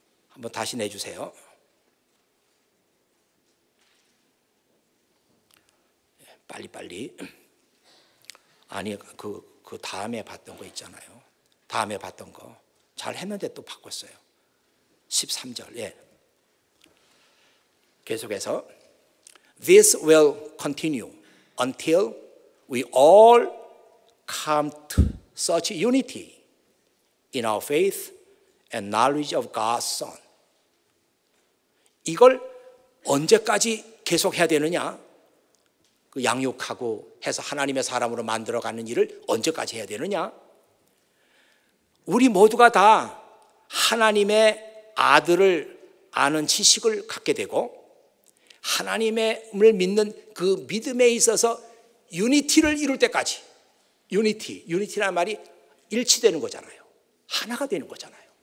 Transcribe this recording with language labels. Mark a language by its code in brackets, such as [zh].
[ko] 한번 다시 내주세요. 빨리. 아니, 그 다음에 봤던 거 있잖아요. 다음에 봤던 거 잘 했는데 또 바꿨어요. 13절. 예. 계속해서 [en] This will continue until we all come to such unity in our faith and knowledge of God's Son. [ko] 이걸 언제까지 계속해야 되느냐? 그 양육하고 해서 하나님의 사람으로 만들어가는 일을 언제까지 해야 되느냐? 우리 모두가 다 하나님의 아들을 아는 지식을 갖게 되고 하나님을 믿는 그 믿음에 있어서 유니티를 이룰 때까지, 유니티라는 말이 일치되는 거잖아요. 하나가 되는 거잖아요.